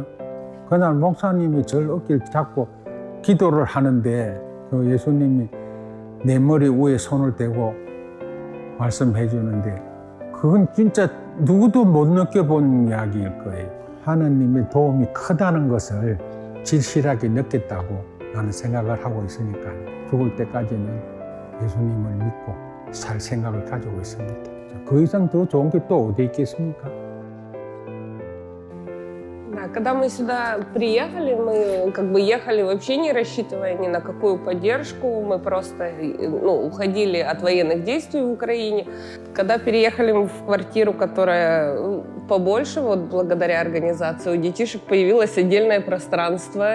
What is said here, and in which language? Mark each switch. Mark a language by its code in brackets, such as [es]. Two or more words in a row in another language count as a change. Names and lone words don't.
[ko] 그날 목사님이 저를 어깨를 잡고 기도를 하는데 그 예수님이 내 머리 위에 손을 대고 말씀해 주는데 그건 진짜 누구도 못 느껴본 이야기일 거예요. 하나님의 도움이 크다는 것을 진실하게 느꼈다고 나는 생각을 하고 있으니까 죽을 때까지는 예수님을 믿고 살 생각을 가지고 있습니다. 그 이상 더 좋은 게 또 어디 있겠습니까? [ru] Да, когда мы сюда приехали, мы как бы ехали вообще не рассчитывая ни на какую поддержку. Мы просто уходили от военных действий в Украине. Когда переехали мы в квартиру, которая побольше, вот благодаря организации, у детишек появилось отдельное пространство.